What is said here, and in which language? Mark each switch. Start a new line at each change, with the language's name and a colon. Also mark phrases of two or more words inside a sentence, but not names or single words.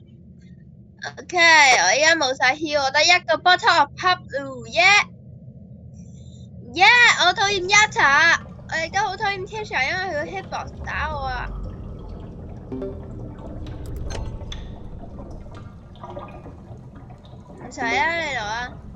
Cantonese: OK， 我而家冇晒 heal， 我得一個
English: bottle of pop，
Cantonese: 我討厭 Yatta， 我而家好討厭 Tisha， 因為佢個 hitbox 打我啊。唔使啊，你攞啊。